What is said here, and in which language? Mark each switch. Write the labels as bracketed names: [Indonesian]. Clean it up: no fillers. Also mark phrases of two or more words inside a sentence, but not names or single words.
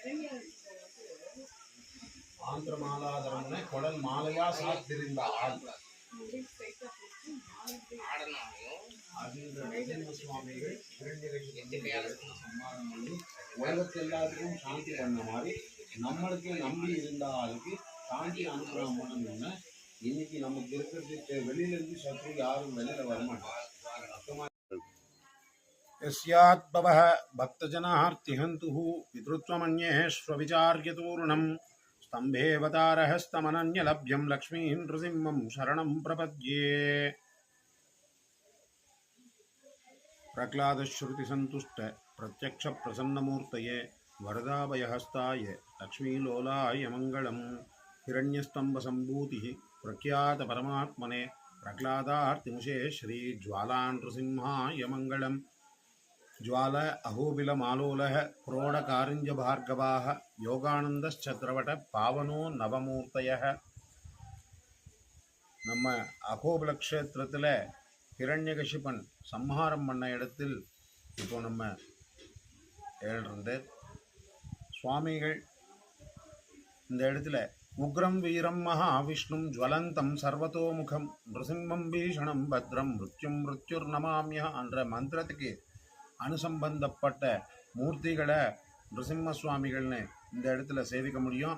[Tamil] ஆந்திரமாலாதரம்னு குடல் மாலையா சாத்திருந்த ஆள் சுவாமிகள் சம்மானம் பண்ணி உலகத்து எல்லாத்துக்கும் சாந்தி பண்ண மாதிரி நம்மளுக்கு நம்பி இருந்த ஆளுக்கு சாந்தி அனுகிரகம் பண்ணணும்னு இன்னைக்கு நமக்கு இருக்கிறது வெளியில இருந்து சத்ரு யாரும் வெளியில வரமாட்டாங்க. [Sanskrit] यस्याद्भवः भक्तजनार्तिहन्तुः पितृत्वमन्ये स्वविचार्यतूर्णम् स्तम्भेऽवतारहस्तमनन्यलभ्यं लक्ष्मीं नृसिंहं शरणं प्रपद्ये. प्रह्लादश्रुतिसन्तुष्ट प्रत्यक्षप्रसन्नमूर्तये वरदाभयहस्ताय लक्ष्मीलोलाय मङ्गलम्. हिरण्यस्तम्भसम्भूतिः प्रख्यातपरमात्मने प्रह्लादार्तिमुषे श्रीज्वालानृसिंहाय मङ्गलम्. ज्वाल अहोबिलमालोलः क्रोडकारिञ्जभार्गवाः योगानन्दश्चत्रवट पावनो नवमूर्तयः. [Tamil] நம்ம அகோபில க்ஷேத்திரத்தில் ஹிரண்யகசிபன் சம்ஹாரம் பண்ண இடத்தில் இப்போ நம்ம ஏழ்றது சுவாமிகள் இந்த இடத்துல [Sanskrit] उग्रं वीरं महाविष्णुं ज्वलन्तं सर्वतोमुखम् नृसिंहं भीषणं भद्रं मृत्युं मृत्युर् नमाम्यहम् [Tamil] என்ற மந்திரத்துக்கு அனுசம்பந்தப்பட்ட மூர்த்திகளை நிருசிம்ம சுவாமிகள்னு இந்த இடத்துல சேவிக்க முடியும்.